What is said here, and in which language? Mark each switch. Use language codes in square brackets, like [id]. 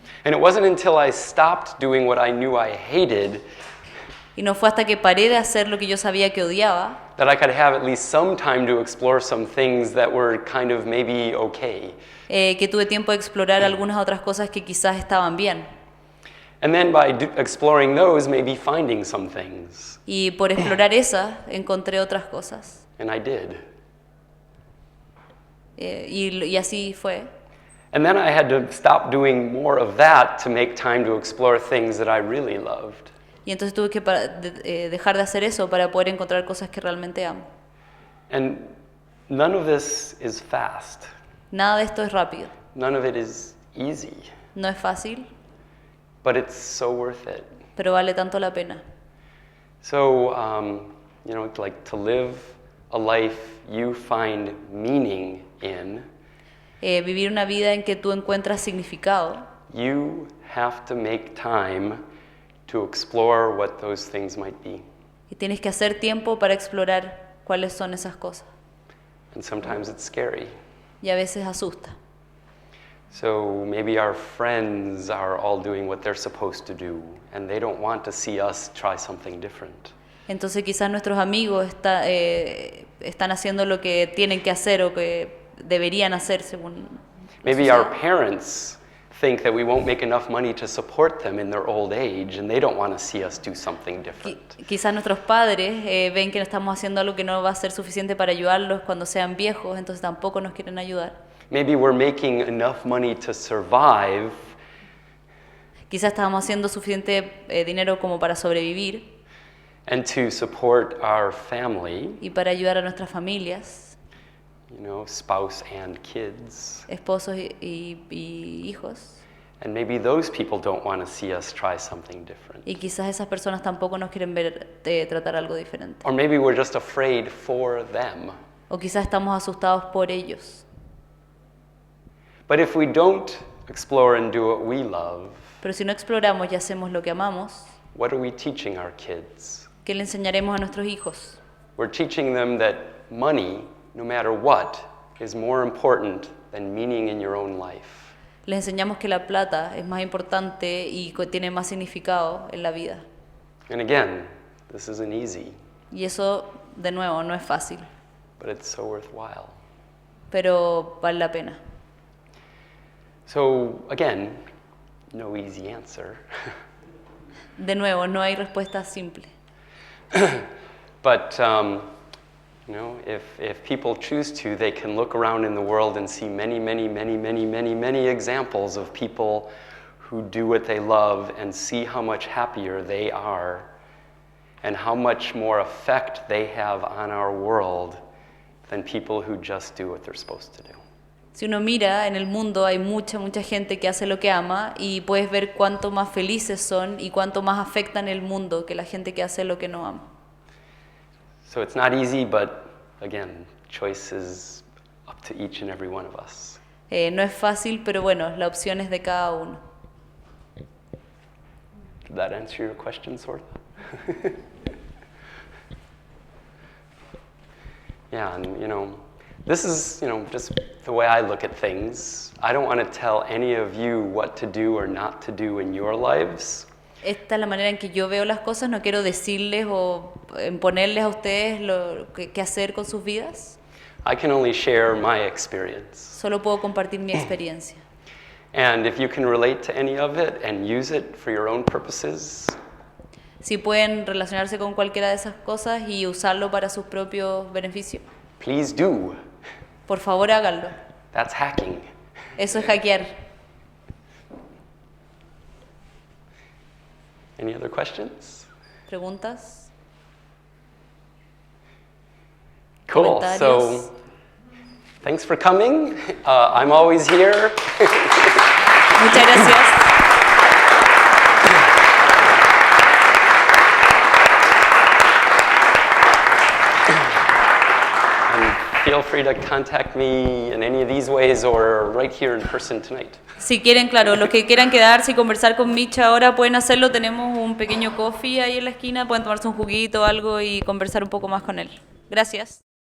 [en] And it wasn't until I stopped doing what I knew I hated [es] Y no fue hasta que paré de hacer lo que yo sabía que odiaba [en] that I could have at least some time to explore some things that were kind of maybe okay. [es] Que tuve tiempo de explorar algunas otras cosas que quizás estaban bien. [en] And then by exploring those, maybe finding some things. [es] Y por explorar esas, encontré otras cosas. [en] And I did. [es] Y así fue. [en] And then I had to stop doing more of that to make time to explore things that I really loved. [es] Y entonces tuve que dejar de hacer eso para poder encontrar cosas que realmente amo. [en] And none of this is fast. [es] Nada de esto es rápido. [en] None of it is easy. [es] No es fácil, [en] But it's so worth it. [es] pero vale tanto la pena. [en] So, like to live a life you find meaning in, [es] Vivir una vida en que tú encuentras significado, [en] you have to make time to explore what those things might be. [es] y tienes que hacer tiempo para explorar cuáles son esas cosas. [en] And sometimes it's scary. [es] Y a veces asusta. [en] So maybe our friends are all doing what they're supposed to do, and they don't want to see us try something different. [es] Entonces quizás nuestros amigos están haciendo lo que tienen que hacer o que deberían hacer según la [en] Maybe [es] sociedad. [en] our parents think that we won't make enough money to support them in their old age, and they don't want to see us do something different. [es] Quizás nuestros padres ven que no estamos haciendo algo que no va a ser suficiente para ayudarlos cuando sean viejos, entonces tampoco nos quieren ayudar. [en] Maybe we're making enough money to survive, [es] Quizás estamos haciendo suficiente dinero como para sobrevivir [en] and to support our family, [es] y para ayudar a nuestras familias, [en] spouse and kids. [es] esposos y hijos. [en] And maybe those people don't want to see us try something different. [es] Y quizás esas personas tampoco nos quieren ver tratar algo diferente. [en] Or maybe we're just afraid for them. [es] O quizás estamos asustados por ellos. [en] But if we don't explore and do what we love, [es] Pero si no exploramos y hacemos lo que amamos, [en] what are we teaching our kids? [es] ¿qué le enseñaremos a nuestros hijos? [en] We're teaching them that money, no matter what, is more important than meaning in your own life. [es] Les enseñamos que la plata es más importante y tiene más significado en la vida. [en] And again, this isn't easy, [es] Y eso, de nuevo, no es fácil, [en] but it's so worthwhile. [es] pero vale la pena. [en] So again, no easy answer. [es] De nuevo, no hay respuesta simple. [en] But if people choose to, they can look around in the world and see many examples of people who do what they love and see how much happier they are and how much more effect they have on our world than people who just do what they're supposed to do. [es] Si uno mira en el mundo, hay mucha gente que hace lo que ama y puedes ver cuánto más felices son y cuánto más afectan el mundo que la gente que hace lo que no ama. [en] So it's not easy, but again, choice is up to each and every one of us. [es] No es fácil, pero bueno, la opción es de cada uno. [en] Did that answer your question, sort of? Yeah, and this is, just the way I look at things. I don't want to tell any of you what to do or not to do in your lives. [es] Esta es la manera en que yo veo las cosas, no quiero decirles o imponerles a ustedes lo que hacer con sus vidas. [en] I can only share my experience. [es] Solo puedo compartir mi experiencia. [en] And if you can relate to any of it and use it for your own purposes, [es] Si pueden relacionarse con cualquiera de esas cosas y usarlo para sus propios beneficios, [en] please do. [es] por favor háganlo. [en] That's hacking. [es] Eso es hackear. [en] Any other questions? [es] ¿Preguntas? [en] Cool. [es] Comentarios. [en] So, thanks for coming. I'm always here. [es] Muchas gracias. [en] Feel free to contact me in any of these ways or right here in person tonight. [es] Si quieren, claro, los que quieran quedarse y conversar con Mitch ahora pueden hacerlo. Tenemos un pequeño coffee ahí en la esquina, pueden tomarse un juguito o algo y conversar un poco más con él. Gracias.